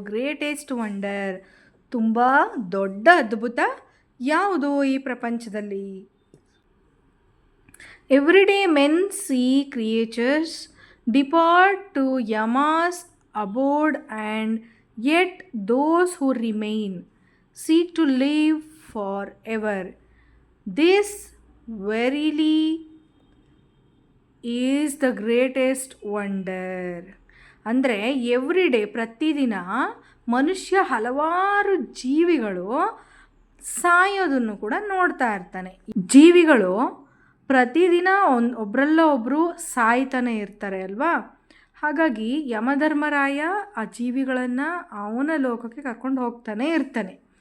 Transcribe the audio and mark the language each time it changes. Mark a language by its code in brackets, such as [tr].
[en] greatest wonder, [kn] ತುಂಬ ದೊಡ್ಡ ಅದ್ಭುತ ಯಾವುದು ಈ ಪ್ರಪಂಚದಲ್ಲಿ? [en] Every day men see creatures depart to Yama's abode and yet those who remain seek to live forever. This verily is the greatest wonder. [kn] ಅಂದರೆ [en] every day, [kn] ಪ್ರತಿದಿನ ಮನುಷ್ಯ ಹಲವಾರು ಜೀವಿಗಳು ಸಾಯೋದನ್ನು ಕೂಡ ನೋಡ್ತಾ ಇರ್ತಾನೆ. ಜೀವಿಗಳು ಪ್ರತಿದಿನ ಒಬ್ಬರಲ್ಲ ಒಬ್ಬರು ಸಾಯ್ತಾನೆ ಇರ್ತಾರೆ ಅಲ್ವಾ? ಹಾಗಾಗಿ ಯಮಧರ್ಮರಾಯ ಆ ಜೀವಿಗಳನ್ನು ಅವನ ಲೋಕಕ್ಕೆ ಕರ್ಕೊಂಡು ಹೋಗ್ತಾನೆ ಇರ್ತಾನೆ.